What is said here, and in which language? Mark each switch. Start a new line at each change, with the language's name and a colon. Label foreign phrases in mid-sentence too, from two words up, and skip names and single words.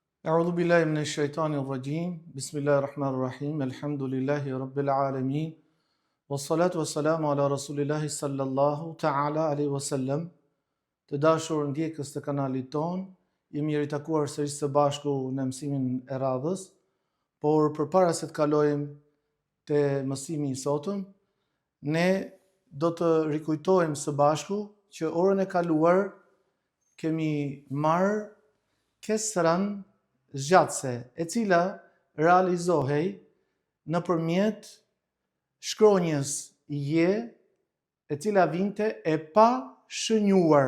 Arabic: أعوذ بالله من الشيطان الرجيم بسم الله الرحمن الرحيم الحمد لله رب العالمين والصلاة والسلام على رسول الله صلى الله تعالى عليه وسلم.
Albanian: Të dashur ndjekës të kanalit ton, jemi ritakuar sërish së bashku në mësimin e radhës, por përpara se të kalojmë te mësimi i sotëm, ne do të rikujtojmë së bashku që orën e kaluar kemi marrë kesran zgjatëse, e cila realizohej nëpërmjet shkronjës je, e cila vinte e pa shënjuar.